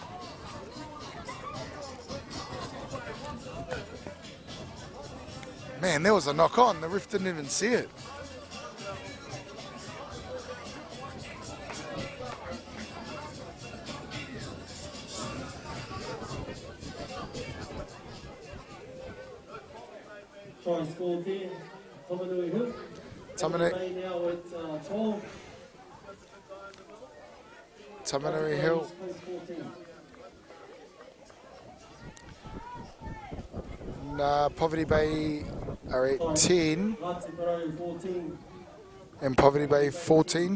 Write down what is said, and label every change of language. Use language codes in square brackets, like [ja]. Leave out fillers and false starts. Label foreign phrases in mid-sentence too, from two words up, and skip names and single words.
[en] Man, there was a knock on. The ref didn't even see it. Try and score there. Tamanui Hill. Tamanui now at 12. Tamanui Hill. Poverty Bay are at 10 and Poverty Bay 14.